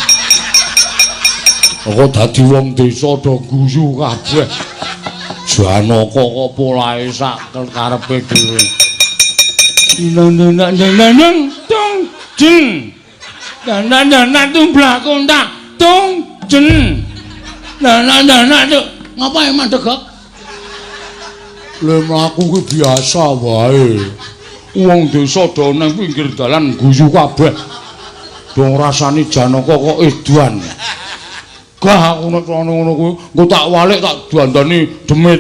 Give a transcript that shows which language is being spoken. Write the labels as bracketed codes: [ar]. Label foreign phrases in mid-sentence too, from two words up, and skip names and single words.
[jv] Kok dadi wong desa do guyu kabeh. Janaka kok polahe sak karepe dhewe. Nang tung jeng. Nang tung blakontak tung jeng. Nang ngapae mandegek? Lha mlaku kuwi biasa wae. Wong desa do nang pinggir dalan guyu kabeh. Dong rasane Janaka kok edan. Gah aku nek ngono kuwi engko tak walik tak dandani demit.